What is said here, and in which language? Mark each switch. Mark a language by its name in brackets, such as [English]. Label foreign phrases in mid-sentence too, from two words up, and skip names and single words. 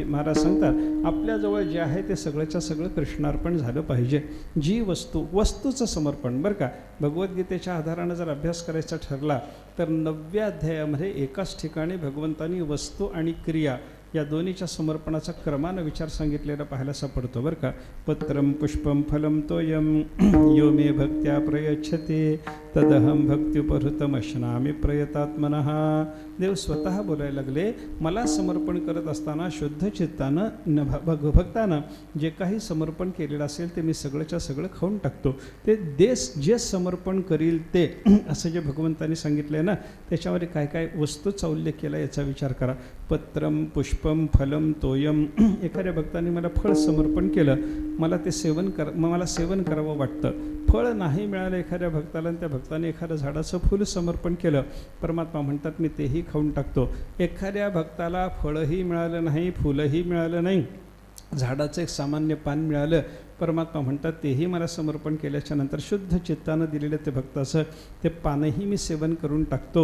[Marathi] महाराज सांगतात आपल्याजवळ जे आहे ते सगळंच्या सगळं कृष्णार्पण झालं पाहिजे. जी वस्तूचं समर्पण बरं का. भगवद्गीतेच्या आधारानं जर अभ्यास करायचा ठरला तर 9व्या अध्यायामध्ये एकाच ठिकाणी भगवंतांनी वस्तू आणि क्रिया या दोन्हीच्या समर्पणाचा क्रमानं विचार सांगितलेला पाहायला सापडतो बरं का. [Sanskrit] पत्रम पुष्पम फलम तोयम यो मे भक्त्या प्रयच्छते तदहम भक्त्युपहृतमश्नामी प्रयतात्मनः. [Marathi] देव स्वतः बोलायला लागले, मला समर्पण करत असताना शुद्ध चित्तानं भक्तानं जे काही समर्पण केलेलं असेल ते मी सगळंच्या सगळं खाऊन टाकतो. ते जे समर्पण करील ते, असं जे भगवंतांनी सांगितलं आहे ना, त्याच्यामध्ये काय काय वस्तूचा उल्लेख केला याचा विचार करा. [Sanskrit] पत्रम पुष्पम फलम तोयम. [Marathi] एखाद्या भक्ताने मला फळ समर्पण केलं, मला सेवन करावं वाटतं. फळ नाही मिळालं एखाद्या भक्ताला, आणि त्या भक्ताने एखाद्या झाडाचं फूल समर्पण केलं, परमात्मा म्हणतात मी तेही खाऊन टाकतो. एखाद्या भक्ताला फळही मिळालं नाही, फुलंही मिळालं नाही, झाडाचं एक सामान्य पान मिळालं, परमात्मा म्हणतात तेही मला समर्पण केल्याच्या नंतर शुद्ध चित्तानं दिलेलं ते भक्ताचं ते पानही मी सेवन करून टाकतो.